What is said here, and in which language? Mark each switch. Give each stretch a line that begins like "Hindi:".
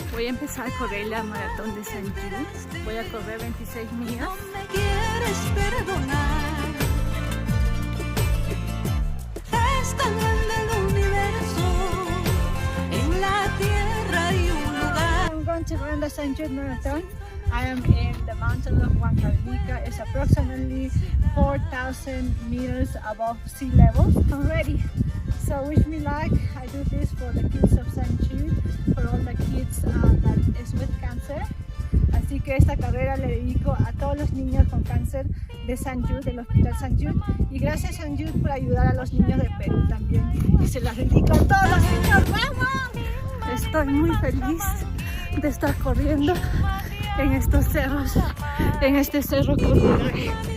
Spanish: Voy a empezar a correr la maratón de St. Jude. Voy a correr 26 millas. No me quieres perdonar. Es tan grande el universo. En la tierra hay un lugar.
English: I'm going to run the St. Jude Marathon. I am in the mountain of Huancavelica. It's approximately 4,000 meters above sea level. I'm ready. So wish me luck. I do this for the kids of St. Jude, for all the kids that is with cancer.
Spanish: Así que esta carrera le dedico a todos los niños con cáncer de St. Jude, del Hospital St. Jude. Y gracias St. Jude por ayudar a los niños de Perú también. Y se las dedico a todos los niños. ¡Vamos! Estoy muy feliz de estar corriendo en estos cerros, en este cerro Coronel.